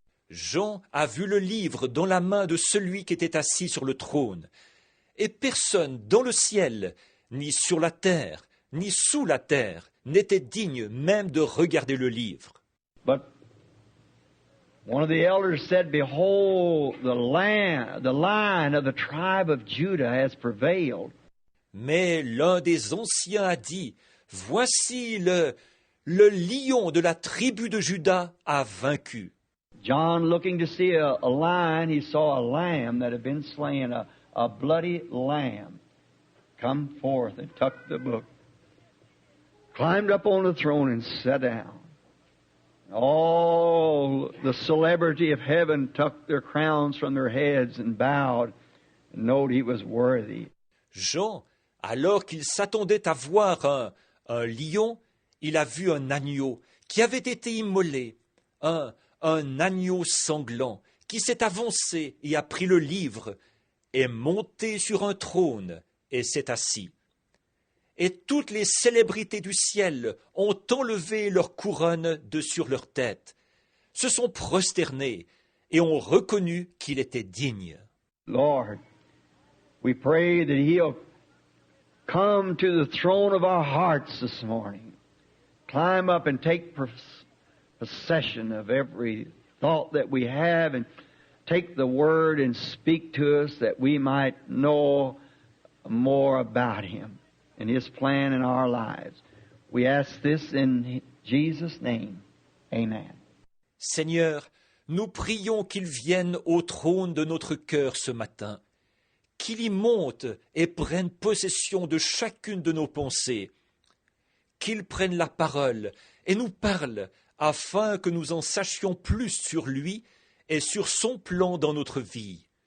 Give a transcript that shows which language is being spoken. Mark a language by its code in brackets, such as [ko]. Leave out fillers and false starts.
[fr] Jean a vu le livre dans la main de celui qui était assis sur le trône, et personne dans le ciel, ni sur la terre, ni sous la terre, n'était digne même de regarder le livre. [en] But one of the elders said, "Behold, the Lion of the tribe of Judah has prevailed." [fr] Mais l'un des anciens a dit, « Voici le lion de la tribu de Juda a vaincu. » [en] John, looking to see a lion, he saw a lamb that had been slain, a bloody lamb, come forth and took the book, climbed up on the throne and sat down. All the celebrity of heaven took their crowns from their heads and bowed and knowed he was worthy. [fr] Jean, alors qu'il s'attendait à voir un lion, il a vu un agneau qui avait été immolé, un agneau sanglant qui s'est avancé et a pris le livre, est monté sur un trône et s'est assis. Et toutes les célébrités du ciel ont enlevé leur couronne de sur leur tête, se sont prosternés et ont reconnu qu'il était digne. [en] Lord, we pray that He'll come to the throne of our hearts this morning, climb up and take possession of every thought that we have, and take the Word and speak to us that we might know more about Him and His plan in our lives. We ask this in Jesus' name. Amen. [fr] Seigneur, nous prions qu'il vienne au trône de notre cœur ce matin, qu'il y monte et prenne possession de chacune de nos pensées, qu'il prenne la parole et nous parle afin que nous en sachions plus sur lui et sur son plan dans notre vie.